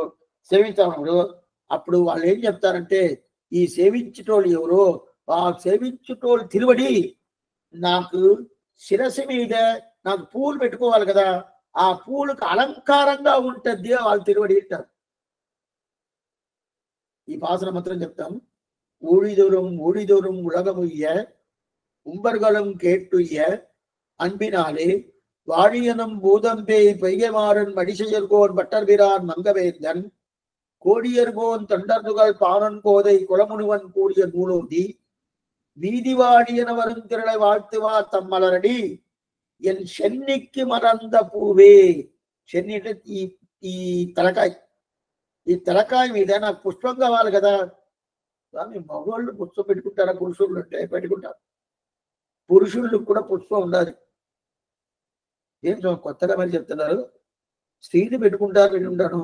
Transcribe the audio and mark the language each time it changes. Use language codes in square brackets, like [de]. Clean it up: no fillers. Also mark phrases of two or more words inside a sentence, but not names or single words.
[te] సేవిస్తా ఉన్నప్పుడు అప్పుడు వాళ్ళు ఏం చెప్తారంటే ఈ సేవించేటోళ్ళు ఎవరో ఆ సేవించేటోళ్ళు తిరువడి నాకు శిరస్సు మీద నాకు పూలు పెట్టుకోవాలి కదా, ఆ పూలకు అలంకారంగా ఉంటుంది వాళ్ళు తిరువడి అంటారు. ఈ పాసన మంత్రం చెప్తాం. [ta] ஊழிதோறும் உலகமுய்ய உம்பர்களும் கேட்டுய்ய அன்பினாலே வாழியனும் பூதம்பே பெய்யமாறன் மடிசெயர்கோன் பட்டர்பிரான் மங்கவேந்தன் கோடியர்கோன் தொண்டர்துகள் பானன் கோதை குலமுனுவன் கூடிய நூலோதி வீதி வாழியன வரும் திரளை வாழ்த்துவார் தம்மலரடி என் சென்னிக்கு மறந்த பூவே. [te] చెన్ని అంటే ఈ తలకాయ, ఈ తలకాయ మీద నాకు పుష్పం కావాలి కదా. స్వామి మగవాళ్ళు పుష్పం పెట్టుకుంటారా, పురుషుళ్ళు అంటే పెట్టుకుంటారు. పురుషుళ్ళు కూడా పుష్పం ఉండాలి. ఏం కొత్తగా మరి చెప్తున్నారు, స్త్రీని పెట్టుకుంటారు పెట్టుకుంటాను.